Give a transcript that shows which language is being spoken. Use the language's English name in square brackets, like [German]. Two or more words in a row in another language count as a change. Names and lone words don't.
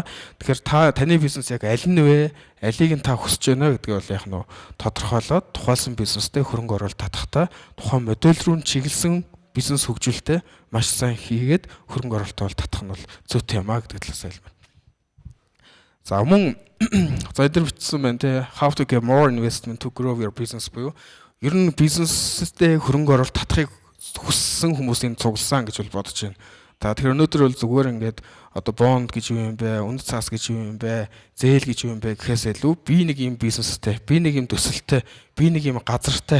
[Mongolian] Тэгэхээр таны бизнес яг аль нь вэ? Алийг нь та хүсэж байна гэдгийг бол яг нь тодорхойлоод тухайлсан бизнестэй хөрөнгө оруулалт татахтаа тухайн модель рүү чиглэсэн бизнес хөгжүүлэлтээ маш сайн хийгээд хөрөнгө оруулалт бол татах нь бол зүйтэй юм а гэдэг талаас хэлмээр. За мөн за эдгээр бичсэн байна те [English] how to get more investment to grow your business [Mongolian] буюу ер нь бизнестэй хөрөнгө оруулалт татахыг хүссэн хүмүүсийн цугласан гэж бол бодож байна. Тэгэхээр өнөөдөр бол зүгээр ингээд одоо бонд гэж юу юм бэ, үнэт цаас гэж юу юм бэ, зээл гэж юу юм бэ гэхээс илүү би нэг юм бизнестэй, би нэг юм төсөлтэй, би нэг юм газартай.